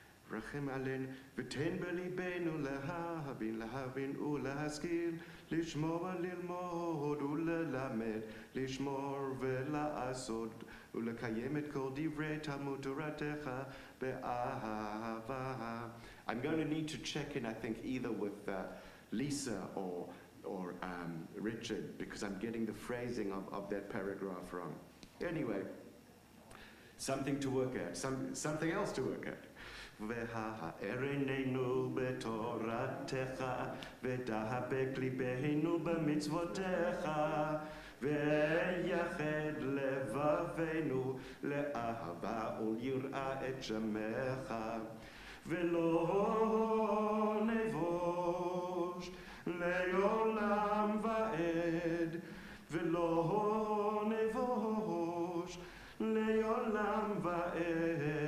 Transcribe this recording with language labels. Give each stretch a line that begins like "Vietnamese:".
Hebrew: רחם עלינו ותן בליבנו להבין ולהשכיל לשמוע ללמוד וללמד לשמור ולעשות ולקיים את כל דברי תלמוד תורתך באהבה.
English: I'm going to need to check in, I think, either with Lisa or Richard, because I'm getting the phrasing of that paragraph wrong. Anyway, something to work at, something else to work at.
Hebrew: והארננו בתורתך ודבק ליבנו במצוותיך ויחד לבבנו לאהבה וליראה את שמך ולא נבוש לעולם ועד ולא נבוש לעולם ועד